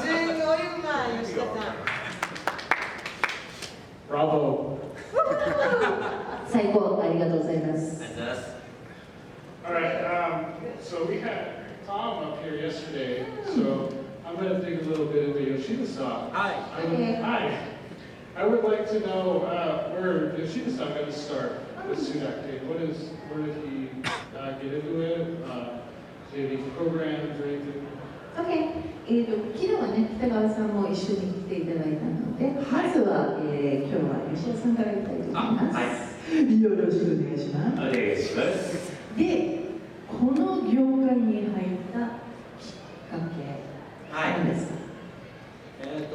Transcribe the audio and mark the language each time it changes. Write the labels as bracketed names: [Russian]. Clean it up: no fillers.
[Japanese] すごいうまい、吉田さん。 [English] Bravo. [Japanese] 最高、ありがとうございます。 [English] All right. So we had Tom up here yesterday. So I'm going to dig a little bit into Yoshida-san. Hi. Hi. I would like to know where Yoshida-san got to start with Sudacte. Where did he get into it? Did he have any programs or anything? [Japanese] OK、昨日はね、北川さんも一緒に来ていただいたので、まずは、今日は吉田さんからいきたいと思います。よろしくお願いします。お願いします。で、この業界に入ったきっかけ、何ですか？